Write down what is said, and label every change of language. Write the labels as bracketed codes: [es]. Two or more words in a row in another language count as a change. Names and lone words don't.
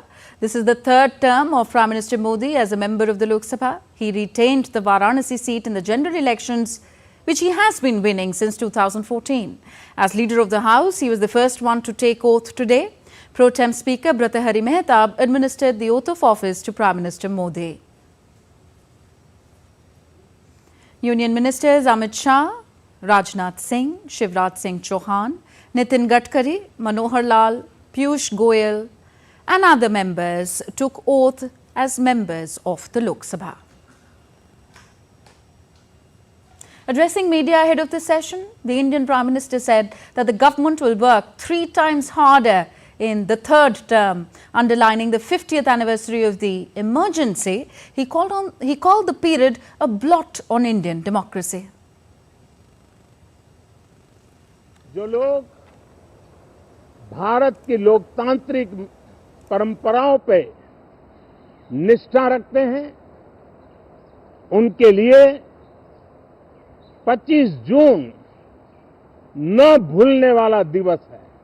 [en] This is the third term of Prime Minister Modi as a member of the Lok Sabha. He retained the Varanasi seat in the general elections, which he has been winning since 2014. As leader of the House, he was the first one to take oath today. Pro Tem Speaker Bhartahari Mehtab administered the oath of office to Prime Minister Modi. Union Ministers Amit Shah, Rajnath Singh, Shivraj Singh Chauhan, Nitin Gadkari, Manohar Lal, Piyush Goyal and other members took oath as members of the Lok Sabha. Addressing media ahead of the session, the Indian Prime Minister said that the government will work 3 times harder in the third term, underlining the 50th anniversary of the emergency. He called the period a blot on Indian democracy. [hi] जो लोग भारत की लोकतांत्रिक परंपराओं पे निष्ठा रखते हैं, उनके लिए 25 जून न भूलने वाला दिवस है।